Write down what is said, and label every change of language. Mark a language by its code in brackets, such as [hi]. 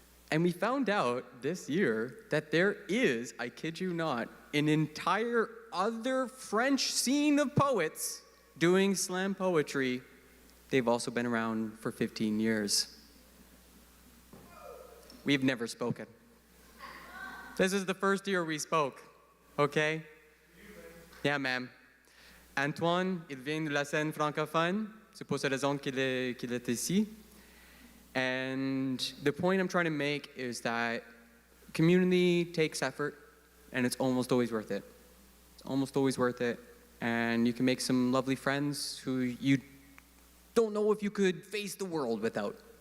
[en] And we found out this year that there is, I kid you not, an entire other French scene of poets doing slam poetry. They've also been around for 15 years. We've never spoken. This is the first year we spoke, okay? Yeah, ma'am. [fr] Antoine, il vient de la scène francophone. C'est pour cette raison qu'il est ici. [en] And the point I'm trying to make is that community takes effort, and it's almost always worth it. It's almost always worth it. And you can make some lovely friends who you don't know if you could face the world without.